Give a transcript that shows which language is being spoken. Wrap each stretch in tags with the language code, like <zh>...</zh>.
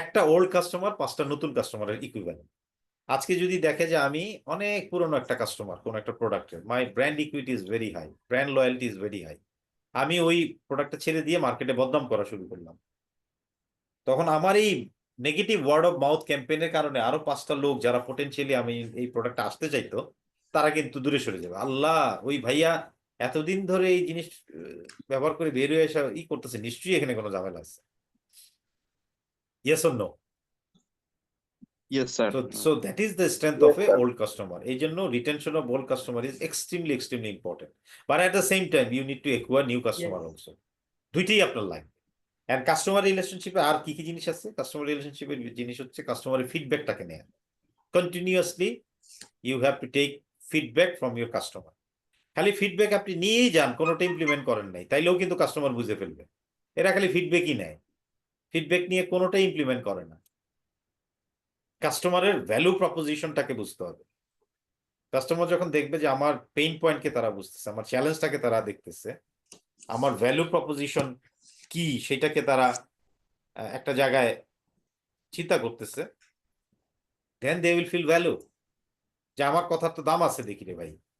<bn>একটা old customer 5টা নতুন কাস্টমারের ইকুইভ্যালেন্ট। আজকে যদি দেখে যে আমি অনেক পুরনো একটা কাস্টমার কোন একটা প্রোডাক্টের,</bn> <en>my brand equity is very high,</en> <bn>brand loyalty is very high, আমি ওই প্রোডাক্টটা ছেড়ে দিয়ে মার্কেটে বদনাম করা শুরু করলাম, তখন আমার এই নেগেটিভ ওয়ার্ড অফ মাউথ ক্যাম্পেইনের কারণে আরো 5টা লোক যারা পটেনশিয়ালি আমি এই প্রোডাক্টটা আসতে চাইতো তারা কিন্তু দূরে সরে যাবে। আল্লাহ, ওই ভাইয়া এতদিন ধরে এই জিনিস ব্যবহার করে বের হয়ে আসা করতেছে, নিশ্চয়ই এখানে কোনো ঝামেলা আছে।</bn> <en>Yes or no? Yes sir. So that is the strength of a old customer.</en> <bn>এই জন্য</bn> <en>retention of old customer is extremely important. But at the same time, you need to acquire new customer also.</en> <bn>দুইটাই আপনার লাগবে। And customer relationship আর কি কি জিনিস আছে? Customer relationship এর জিনিস হচ্ছে কাস্টমারের ফিডব্যাকটাকে নেয়া।</bn> <en>Continuously you have to take feedback from your customer.</en> <bn>খালি ফিডব্যাক আপনি নিয়েই যান, কোনোটা ইমপ্লিমেন্ট করেন নাই, তাইলেও কিন্তু কাস্টমার বুঝে ফেলবে। এরা খালি ফিডব্যাকই নেয়, ফিডব্যাক নিয়ে কোনোটাই ইমপ্লিমেন্ট করে না। কাস্টমারের ভ্যালু প্রপোজিশনটাকে বুঝতে হবে। কাস্টমার যখন দেখবে যে আমার পেইন পয়েন্টকে তারা বুঝতেছে, আমার চ্যালেঞ্জটাকে তারা দেখতেছে, আমার ভ্যালু প্রপোজিশন কি সেটাকে তারা একটা জায়গায় চিন্তা করতেছে,</bn> <en>then they will feel value,</en> <bn>যে আমার কথার তো দাম আছে দেখি রে ভাই।</bn>